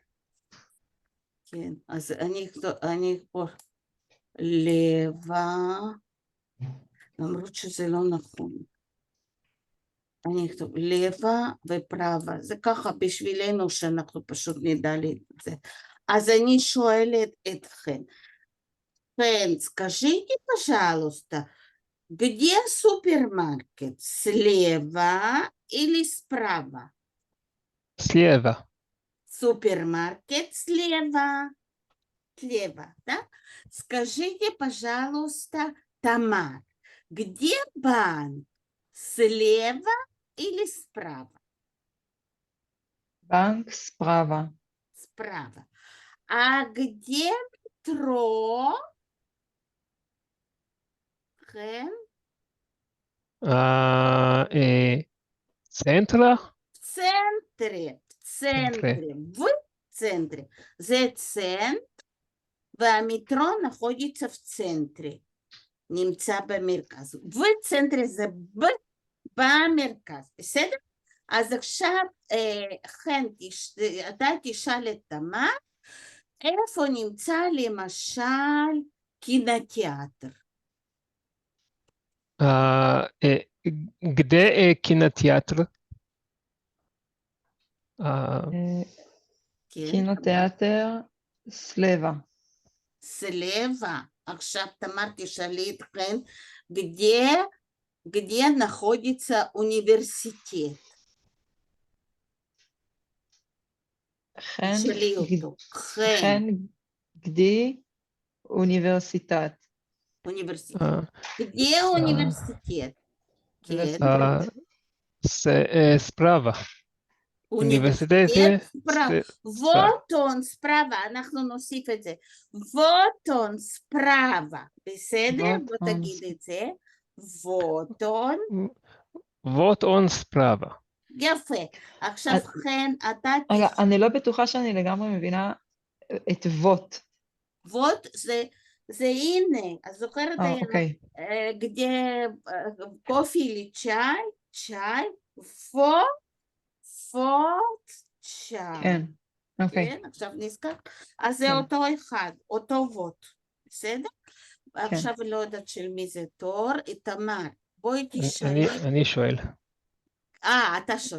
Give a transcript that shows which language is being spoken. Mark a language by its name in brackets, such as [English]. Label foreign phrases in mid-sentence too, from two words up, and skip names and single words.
[Hebrew] כן, אז אני פה לבה, למרות שזה לא נכון. אני אכתוב לבה ופרבה, זה ככה בשבילנו שאנחנו פשוט נדע את זה. אז אני שואלת אתכם, [Russian] скажите, пожалуйста, где супермаркет, слева или справа? Слева. Супермаркет слева, да? Скажите, пожалуйста, Тамар, где банк? Слева или справа? Банк справа. Справа. А где метро? [Hebrew] כן? צנטרה? בצנטרה. זה צנט, והמטרו [Russian] находится в центре. [Hebrew] נמצא במרכז. בצנטרה זה במרכז, בסדר? אז עכשיו, חן, אתה תשאל את תמר, איפה נמצא למשל קינותיאטר? [Russian] где кинотеатр? кинотеатр слева. [Hebrew] סלבה. עכשיו תמר תשאלי אתכם, [Russian] где находится университет? [Hebrew] חן, גדי, אוניברסיטת. [Russian] Университет. Где университет? [Hebrew] ספרבה. [Russian] Университет справа. Вот он справа, [Hebrew] אנחנו נוסיף את זה. [Russian] Вот он справа. [Hebrew] בסדר? בוא תגיד את זה. [Russian] Вот он. Вот он справа. [Hebrew] יפה. עכשיו את- חן, אתה רגע, אני לא בטוחה שאני לגמרי מבינה את ווט. תשוות, זה הנה, את זוכרת אוקיי. [Russian] где кофе или чай, Вот, чай. [Hebrew] כן, אוקיי, כן, עכשיו נזכר? אז זה כן. אותו אחד, אותו ווט, בסדר? כן. עכשיו לא יודעת של מי זה תור, תמר, בואי תשאלי. אני שואל. אתה שואל.